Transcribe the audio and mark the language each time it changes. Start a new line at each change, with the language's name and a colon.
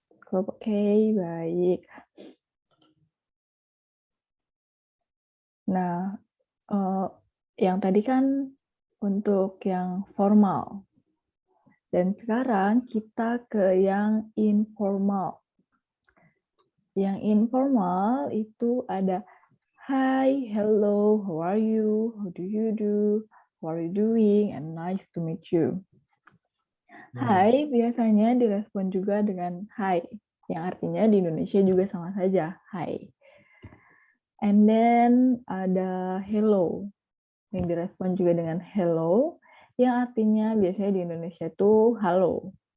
Indonesian: Oke, baik. Nah, yang tadi kan untuk yang formal. Dan sekarang kita ke yang informal. Yang informal itu ada
English: hi, hello, how are you, how do you do, what are you doing, and nice to meet you.
Indonesian: Hai biasanya direspon juga dengan hi, yang artinya di Indonesia juga sama saja, hi.
English: And then
Indonesian: ada hello, yang direspon juga dengan hello, yang artinya biasanya di Indonesia itu halo.